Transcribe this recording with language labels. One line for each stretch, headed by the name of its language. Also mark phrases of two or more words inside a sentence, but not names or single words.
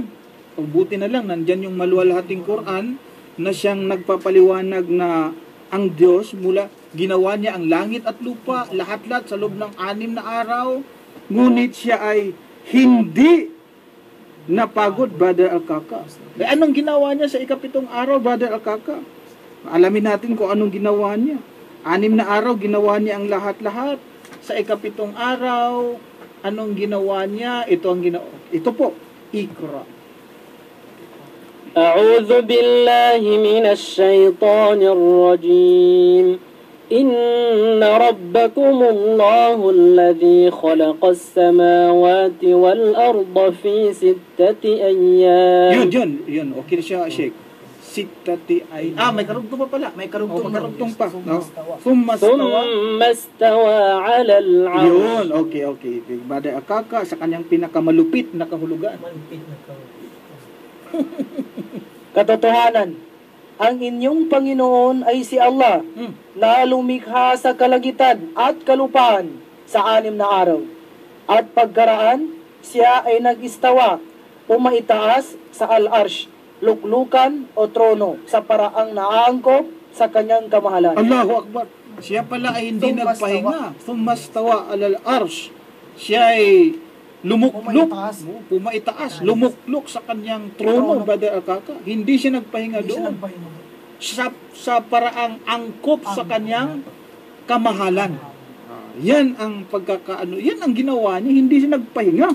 Filipino: Pagbuti na lang, nandyan yung maluwalhating Quran na siyang nagpapaliwanag na ang Diyos mula ginawa niya ang langit at lupa, lahat-lahat sa loob ng 6 na araw, ngunit siya ay hindi napagod, Brother Akaka. Anong ginawa niya sa 7 araw, Brother Akaka? Alamin natin kung anong ginawa niya. 6 na araw, ginawa niya ang lahat-lahat. Sa 7 araw, anong ginawa niya? Ito po, Iqra.
Arabic: أعوذ بالله من الشيطان الرجيم. إن ربكم الله الذي خلق السماوات والأرض في 6 أيام.
Filipino: Yun. Okay na siya, Sheikh. 6 ayyam. May karugtong pa pala. May karugtong pa.
Arabic: Thumma استوى على العرش.
Filipino: Yun, okay. Brother Akaka sa kanyang pinakamalupit na kahulugan. Katotohanan, ang inyong Panginoon ay si Allah na lumikha sa kalangitan at kalupaan sa 6 na araw. At pagkaraan, siya ay nag-istawa, pumaitaas sa al-arsh, luklukan o trono sa paraang naangkop sa kanyang kamahalan.
Arabic: الله أكبر.
Filipino: Siya pala ay hindi nagpahinga.
Arabic: ثم استوى على العرش.
Filipino: Siya ay lumukluk, pumaitaas, lumukluk sa kanyang trono, Brother Akaka. Hindi siya nagpahinga doon. Sa paraang angkop sa kanyang kamahalan. Yan ang pagkakaano, yan ang ginawa niya, hindi siya nagpahinga.